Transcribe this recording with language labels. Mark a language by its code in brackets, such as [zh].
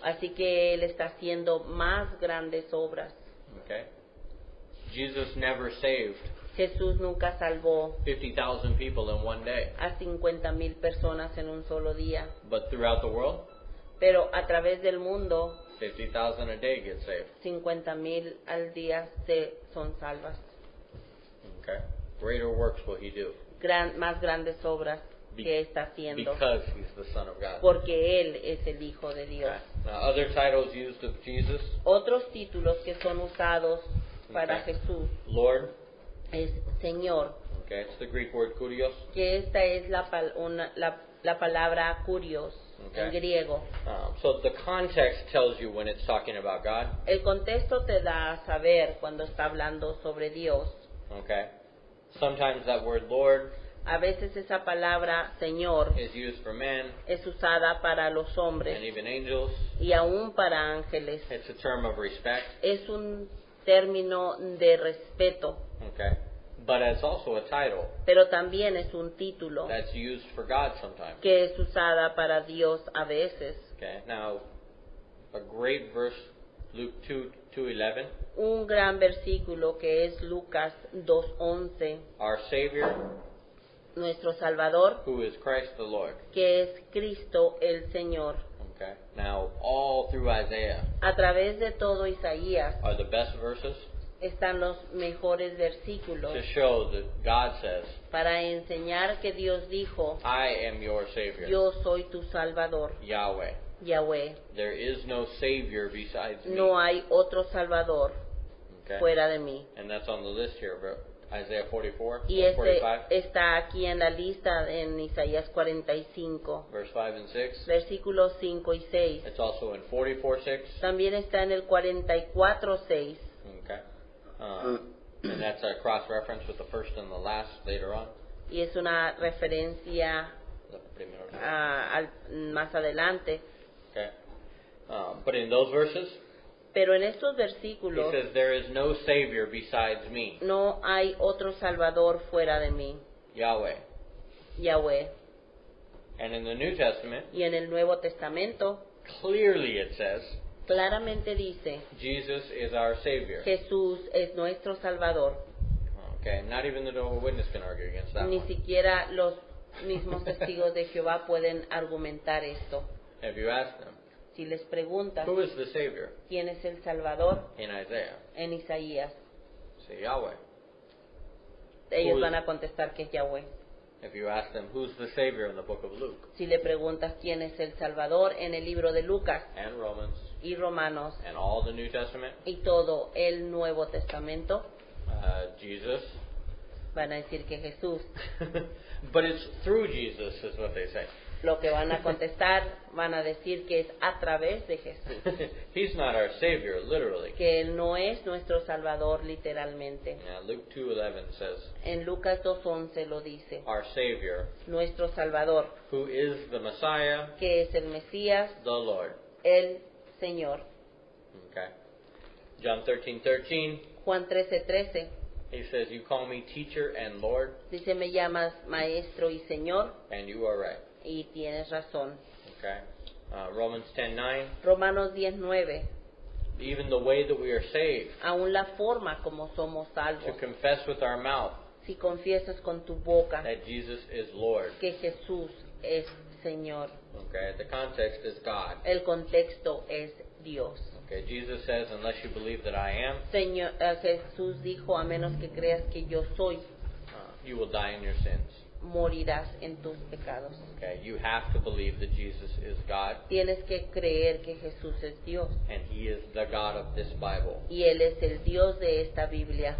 [es] Así que él está haciendo más grandes obras. [en] Okay. Jesus never saved [es] Jesús nunca salvó [en] 50,000 people in one day. [es] a 50,000 personas en un solo día, [en] But throughout the world, [es] pero a través del mundo [en] 50,000 a day get saved. [es] 50,000 al día son salvas. [en] Okay. Greater works will he do. [es] Más grandes obras que está haciendo, [en] Because he's the Son of God. [es] porque él es el Hijo de Dios. [en] Okay. Now, other titles used of Jesus: [es] Otros títulos que son usados para [en] Okay. [es] Jesús [en] Lord. [es] es Señor, [en] Okay, it's the Greek word kurios. [es] que esta es la palabra kurios [en] Okay. [es] en griego. [en] So the context tells you when it's talking about God. [es] El contexto te da a saber cuando está hablando sobre Dios. [en] Okay. Sometimes that word Lord [es] A veces esa palabra Señor [en] is used for men [es] es usada para los [en] and [es] hombres [en] even angels. [es] y aún para ángeles. [en] It's a term of respect. [es] Es un término de respeto, [en] Okay. But it's also a title [es] pero también es un título [en] that's used for God sometimes. [es] que es usada para Dios a veces. [en] Okay. Now, a great verse, Luke 2:11. [es] Un gran versículo que es Lucas 2:11, [en] Our Savior, [es] nuestro Salvador, [en] who is Christ the Lord. [es] que es Cristo el Señor. [en] Okay. Now, all through Isaiah [es] A través de todo Isaías [en] are the best verses [es] están los mejores versículos [en] to show that God says, [es] para enseñar que Dios dijo, [en] I am your Savior, [es] yo soy tu Salvador, [en] Yahweh. [es] Yahweh. [en] There is no Savior besides me. [es] No hay otro Salvador [en] Okay. [es] fuera de mí. [en] And that's on the list here, Isaiah 44, [es] Y este [en] 45, [es] está aquí en la lista en Isaías 45, [en] verse 5 and 6. [es] versículos 5 y 6. [en] It's also in 44:6. [es] También está en el 44:6. [en] Okay. And that's a cross-reference with the first and the last later on. [es] Y es una referencia The primero. más adelante. [en] Okay. But in those verses, [es] Pero en estos [en] he [es] versículos [en] says, there is no Savior besides me, [es] no hay otro Salvador fuera de mí, [en] Yahweh. [es] Yahweh. [en] And in the New Testament, [es] Y en el Nuevo Testamento [en] clearly it says, [es] claramente dice, [en] Jesus is our Savior. [es] Jesús es nuestro Salvador. [en] Okay, not even the Jehovah's Witness can argue against that [es] Ni [en] one. [es] siquiera los mismos testigos de Jehová pueden argumentar esto. [en] Have you asked them, [es] Si les preguntas [en] who is the Savior [es] quién es el Salvador [en] in Isaiah? [es] en Isaías, [en] Say Yahweh. [es] ellos [en] Who is- [es] van a contestar que es Yahweh. [en] If you ask them, who's the Savior in the book of Luke [es] Si le preguntas quién es el Salvador en el libro de Lucas [en] and Romans [es] y Romanos [en] and all the New Testament, [es] y todo el Nuevo Testamento, [en] Jesus. [es] van a decir que Jesús. [en] But it's through Jesus, is what they say. [es] Lo que van a contestar, van a decir que es a través de Jesús, [en] He's not our Savior, literally. [es] que Él no es nuestro Salvador literalmente. [en] Yeah, Luke 2:11 says, [es] En Lucas 2:11 lo dice, [en] our Savior, [es] nuestro Salvador, [en] who is the Messiah, [es] que es el Mesías, [en] the Lord. [es] el Señor. [en] Okay. John 13:13, [es] Juan 13:13 [en] he says, you call me teacher and Lord, [es] dice, me llamas Maestro y Señor, [en] and you are right. [es] y tienes razón. [en] Okay. Romans 10:9, [es] Romanos 10:9, [en] even the way that we are saved, [es] aún la forma como somos [en] to [es] salvos, [en] confess with our mouth [es] si confiesas con tu boca [en] that Jesus is Lord. [es] que Jesús es Señor. [en] Okay. The context is God. [es] El contexto es Dios. [en] Okay. Jesus says, unless you believe that I am, [es] Señor, Jesús dijo, a menos que creas que yo soy, [en] you will die in your sins. [es] morirás en tus pecados. [en] Okay. You have to believe that Jesus is God, [es] Tienes que creer que Jesús es Dios [en] and He is the God of this Bible, [es] y Él es el Dios de esta Biblia,